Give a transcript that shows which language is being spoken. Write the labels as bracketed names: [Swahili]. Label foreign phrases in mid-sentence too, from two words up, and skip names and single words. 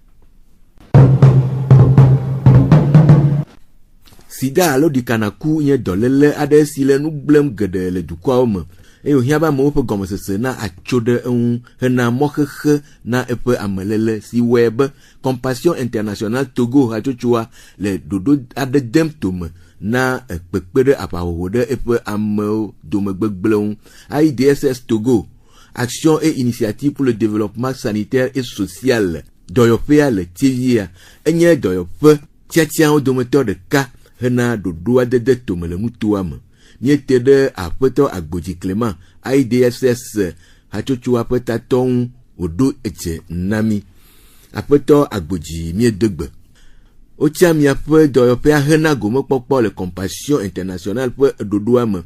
[Ewe] Sida alo ɖikanaku nye dɔléle aɖe si le nu gblẽm geɖe le dukɔawo me eye wòhiã be amewo ƒe gɔmesese na atso ɖe eŋu hena mɔxexe na eƒe ameléle si wɔe be Compassion International Togo hatsotsoa le ɖoɖo aɖe dem tome na kpekpe ɖe aʋahoho ɖe eƒe amewo dome gbegblẽ ŋu. AIDSS Togo, Action et Initiative pour le Développement Sanitaire et Social, dɔyɔƒea le Tievia enye dɔyɔƒe tiatiawo dometɔ ɖeka hena ɖoɖo aɖe de tome le nutoa me. Miete ɖe aƒetɔ Agbodzi Clement AIDSS hatsotsoa ƒe tatɔ ŋu wòɖo edze na mi. Aƒetɔ Agbodzi miedegbe. Wotsia miaƒe dɔyɔƒea hena gomekpɔkpɔ le Compassion International ƒe ɖoɖoa me.